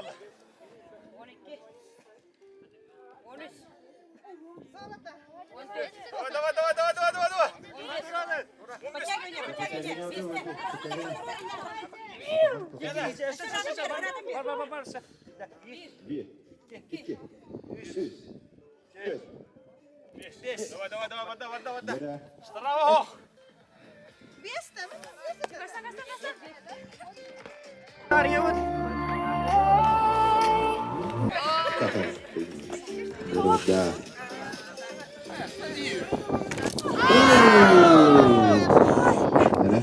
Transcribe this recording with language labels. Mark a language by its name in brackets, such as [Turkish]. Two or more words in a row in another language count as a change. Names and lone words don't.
[Russian] 12. 13. Давай. Подтягивание. Две. [Turkish] Iki. Üç. Dört. [Russian] Давай. Жара. Здорово. Да. Жара.